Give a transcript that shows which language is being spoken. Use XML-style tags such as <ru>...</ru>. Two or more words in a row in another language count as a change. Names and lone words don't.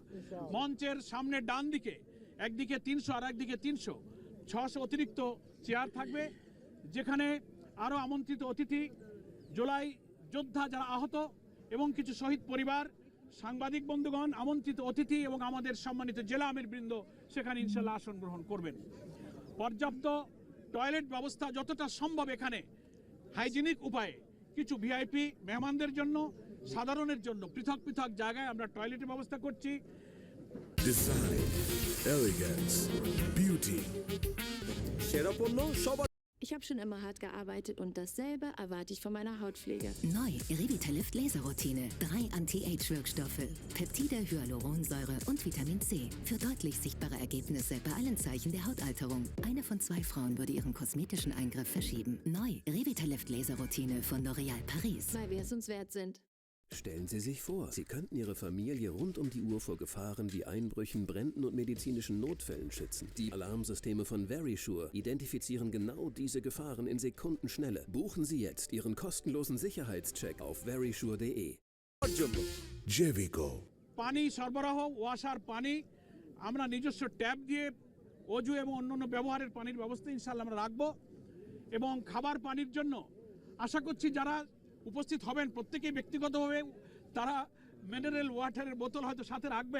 <bn>মঞ্চের সামনে ডান দিকে একদিকে 300 আর একদিকে 300, 600 অতিরিক্ত চেয়ার থাকবে, যেখানে আরও আমন্ত্রিত অতিথি, জুলাই যোদ্ধা যারা আহত এবং কিছু শহীদ পরিবার, সাংবাদিক বন্ধুগণ, আমন্ত্রিত অতিথি এবং আমাদের সম্মানিত জেলা আমিরবৃন্দ সেখানে ইনশাআল্লাহ আসন গ্রহণ করবেন। পর্যাপ্ত টয়লেট ব্যবস্থা যতটা সম্ভব এখানে হাইজিনিক উপায়ে, কিছু ভিআইপি মেহমানদের জন্য, সাধারণের জন্য পৃথক পৃথক জায়গায় আমরা টয়লেটের ব্যবস্থা করছি।</bn> <en>Design, elegance, beauty.</en> <de>Ich habe schon immer hart gearbeitet und dasselbe erwarte ich von meiner Hautpflege. Neu, Revitalift Laserroutine. 3 Anti-Age-Wirkstoffe, Peptide, Hyaluronsäure und Vitamin C. Für deutlich sichtbare Ergebnisse bei allen Zeichen der Hautalterung. Eine von 2 Frauen würde ihren kosmetischen Eingriff verschieben. Neu, Revitalift Laserroutine von L'Oréal Paris. Weil wir es uns wert sind. Stellen Sie sich vor, Sie könnten Ihre Familie rund um die Uhr vor Gefahren wie Einbrüchen, Bränden und medizinischen Notfällen schützen. Die Alarmsysteme von Verisure identifizieren genau diese Gefahren in Sekundenschnelle. Buchen Sie jetzt Ihren kostenlosen Sicherheitscheck auf verisure.de. Jevico.</de> <bn>পানি সরবরাহ, ওয়াসার পানি আমরা নিজস্ব ট্যাপ দিয়ে অজু এবং অন্যান্য ব্যবহারের পানির ব্যবস্থা ইনশাআল্লাহ আমরা রাখবো। এবং খাবার পানির জন্য আশা করছি যারা উপস্থিত হবেন প্রত্যেকেই ব্যক্তিগতভাবে তারা মিনারেল ওয়াটারের বোতল হয়তো সাথে রাখবেন।</bn>